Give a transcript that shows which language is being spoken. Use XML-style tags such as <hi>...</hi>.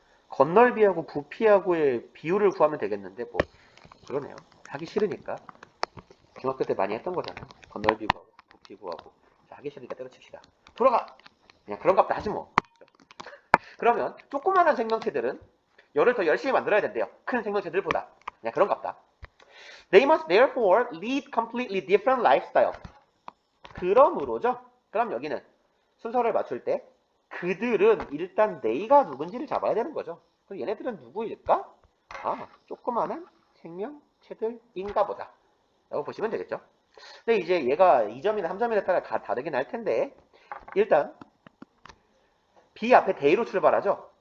<ko>겉넓이하고 부피하고의 비율을 구하면 되겠는데 뭐 그러네요. 하기 싫으니까. 중학교 때 많이 했던 거잖아요. 겉넓이 구하고 부피 구하고. 자, 하기 싫으니까 때려칩시다. 돌아가! 그냥 그런갑다 하지 뭐. 그러면 조그마한 생명체들은 열을 더 열심히 만들어야 된대요. 큰 생명체들보다. 그냥 그런갑다.</ko> <en>They must therefore lead completely different lifestyle.</en> <ko>그러므로죠. 그럼 여기는 순서를 맞출 때 그들은 일단 they가 누군지를 잡아야 되는 거죠. 그럼 얘네들은 누구일까? 조그마한 생명체들인가 보다. 라고 보시면 되겠죠. 근데 이제 얘가 2점이나 3점이나 따라 다르긴 할 텐데 일단 B 앞에 they로 출발하죠.</ko>